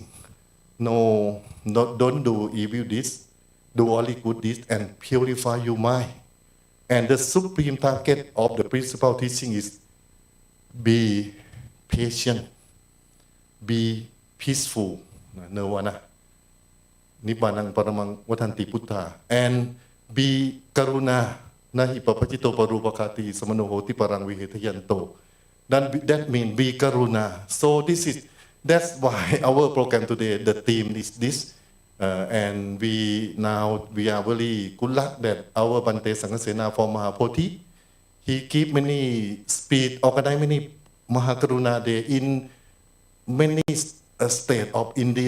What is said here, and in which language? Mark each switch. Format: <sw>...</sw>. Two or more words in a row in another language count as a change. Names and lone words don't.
<en>No, don't do evil deeds, do only good deeds and purify your mind. And the supreme target of the principal teaching is be patient, be peaceful, nirvana,</en> <pi>nibbanang paramang vatanti puttha,</pi> <en>and be karuna,</en> <pi>nahi papachito parupakati samanohoti parang vihetayanto.</pi> <en>That means be karuna. So that's why our program today, the theme is this. And we are very good luck that our Bante Sanghasena from Mahapoti, he keep many speech, organize many Mahakaruna Day in many states of India.</en>